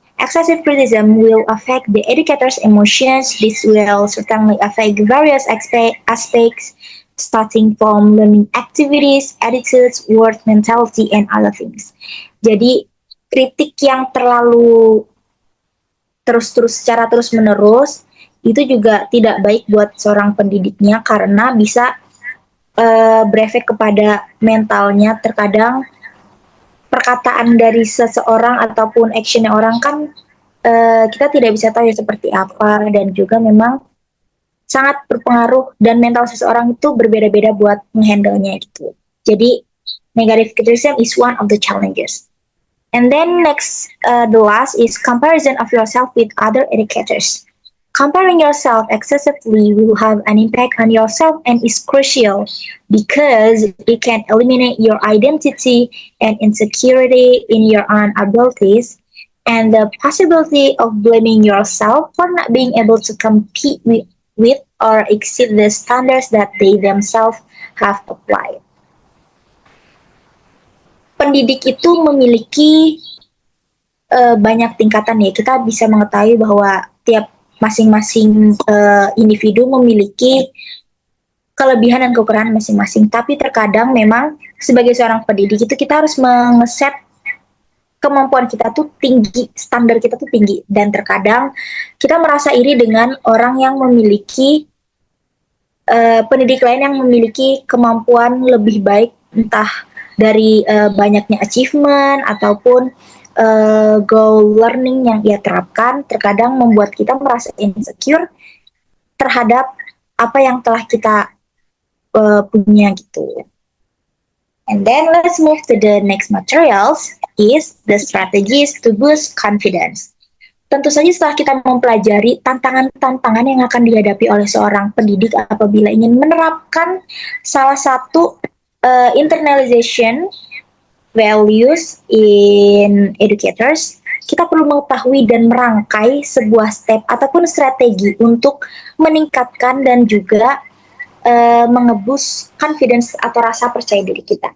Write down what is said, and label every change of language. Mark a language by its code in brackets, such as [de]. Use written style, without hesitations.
[en] Excessive criticism will affect the educator's emotions. This will certainly affect various aspects starting from learning activities, attitudes, work mentality, and other things. [id] Jadi kritik yang terlalu secara terus-menerus itu juga tidak baik buat seorang pendidiknya karena bisa berefek kepada mentalnya. Terkadang perkataan dari seseorang ataupun actionnya orang kan kita tidak bisa tahu ya seperti apa, dan juga memang sangat berpengaruh dan mental seseorang itu berbeda-beda buat menghandle-nya gitu. Jadi [en] negative criticism is one of the challenges. And then next, the last is comparison of yourself with other educators. Comparing yourself excessively will have an impact on yourself and is crucial because it can eliminate your identity and insecurity in your own abilities and the possibility of blaming yourself for not being able to compete with or exceed the standards that they themselves have applied. [id] Pendidik itu memiliki banyak tingkatan ya. Kita bisa mengetahui bahwa tiap masing-masing individu memiliki kelebihan dan kekurangan masing-masing. Tapi terkadang memang sebagai seorang pendidik itu kita harus mengeset kemampuan kita tuh tinggi, standar kita tuh tinggi. Dan terkadang kita merasa iri dengan orang yang memiliki pendidik lain yang memiliki kemampuan lebih baik, entah dari banyaknya achievement ataupun goal learning yang ia terapkan. Terkadang membuat kita merasa insecure terhadap apa yang telah kita punya gitu. [en] And then let's move to the next materials is the strategies to boost confidence. [id] Tentu saja setelah kita mempelajari tantangan-tantangan yang akan dihadapi oleh seorang pendidik apabila ingin menerapkan salah satu [en] internalization values in educators, [id] kita perlu mengetahui dan merangkai sebuah step ataupun strategi untuk meningkatkan dan juga mengebus confidence atau rasa percaya diri kita.